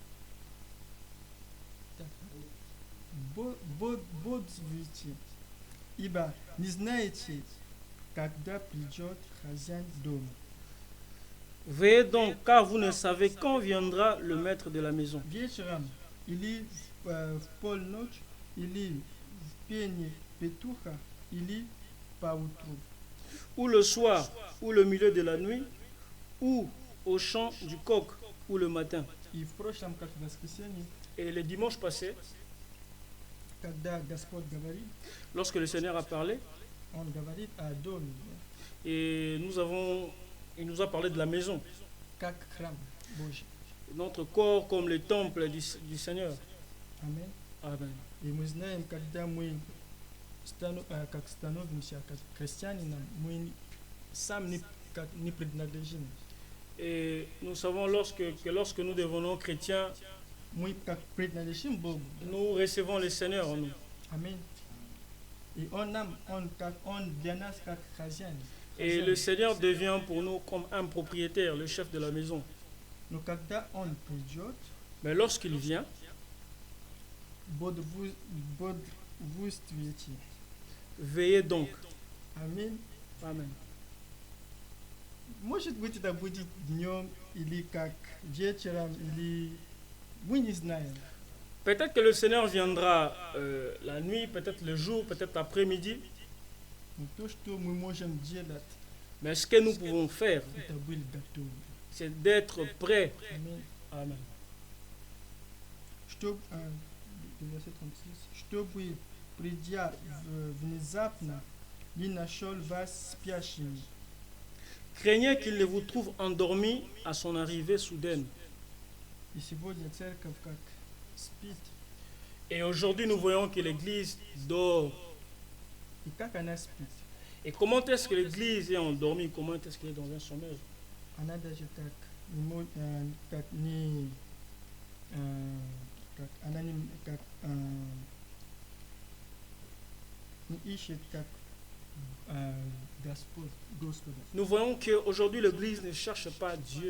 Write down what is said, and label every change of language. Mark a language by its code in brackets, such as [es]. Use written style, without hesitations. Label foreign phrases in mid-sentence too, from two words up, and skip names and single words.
[ru] Так, бодрствуйте, ибо не знаете, когда придет хозяин дома. [fr] Veillez donc, car vous ne savez quand viendra le maître de la maison. [ru] Вечером или в полночь, или в пение петуха, или поутру. [fr] Ou le soir, ou le milieu de la nuit, ou au chant du coq, ou le matin. [ru] И в прошлом, как в воскресенье, [fr] Et le dimanche passé, [ru] когда Господь говорит, [fr] lorsque le Seigneur a parlé, [ru] Он говорит о доме, [fr] et il nous a parlé de la maison, [ru] как храм Божий. [fr] notre corps comme le temple du Seigneur. [ru] Аминь. [fr] Amen. [ru] И мы знаем, когда мы как становимся как христианином, мы сам не принадлежим. [fr] Et nous savons que lorsque nous devenons chrétiens, [ru] Мы как принадлежим Богу. [fr] nous recevons le Seigneur en nous. [ru] Аминь. И Он для нас как хозяин. [fr] Et le Seigneur devient pour nous comme un propriétaire, le chef de la maison. [ru] Но когда Он придет, [fr] Mais lorsqu'il vient, [ru] бодрствуйте. [fr] veillez donc. [ru] Аминь. [fr] Amen. [ru] Может быть, это будет днем или как вечером, или мы не знаем. [fr] Peut-être que le Seigneur viendra la nuit, peut-être le jour, peut-être l'après-midi. [ru] Но то, что мы можем делать, [fr] Mais ce que nous pouvons faire, [ru] это быть готовы. [fr] c'est d'être prêts. [ru] Аминь. [fr] Amen. [ru] Чтобы, придя внезапно, не нашел вас спящими. [fr] Craignez qu'il ne vous trouve endormi à son arrivée soudaine. [ru] И сегодня церковь как спит. [fr] Et aujourd'hui, nous voyons que l'Église dort. [ru] И как она спит? [fr] Et comment est-ce que l'Église est endormie? Comment est-ce qu'elle est dans un sommeil? [ru] Она даже не ищет как Господа. [fr] Nous voyons qu'aujourd'hui, l'Église ne cherche pas Dieu.